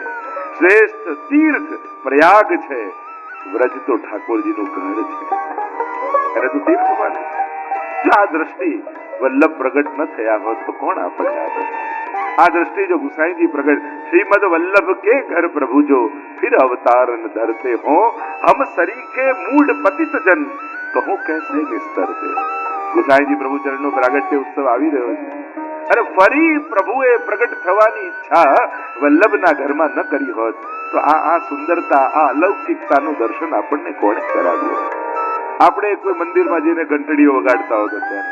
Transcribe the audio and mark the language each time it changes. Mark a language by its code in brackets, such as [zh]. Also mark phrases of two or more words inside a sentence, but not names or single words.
[gu] શ્રેષ્ઠ તીર્થ પ્રયાગ છે, વ્રજ તો ઠાકોરજીનું ઘર છે. એને તો તીર્થ માને. જો આ દ્રષ્ટિ વલ્લભ પ્રગટ ન થયા હોત તો કોણ આપણને આપે? આ દ્રષ્ટિ જો ગુસાઈજી પ્રગટ, [hi] श्रीमद वल्लभ के घर प्रभु जो फिर अवतार न धरते हो, हम सरीखे मूड पतित जन કહો कैसे निस्तरते. [gu] ગુસાઈજી પ્રભુ ચરણનો પ્રાગટ્ય ઉત્સવ આવી રહ્યો છે અને ફરી પ્રભુએ પ્રગટ થવાની ઈચ્છા વલ્લભના ઘરમાં ન કરી હોત તો આ સુંદરતા, આ અલૌકિકતાનું દર્શન આપણને કોણે કરાવ્યું? આપણે કોઈ મંદિરમાં જઈને ઘંટડીઓ વગાડતા હોત ત્યારે.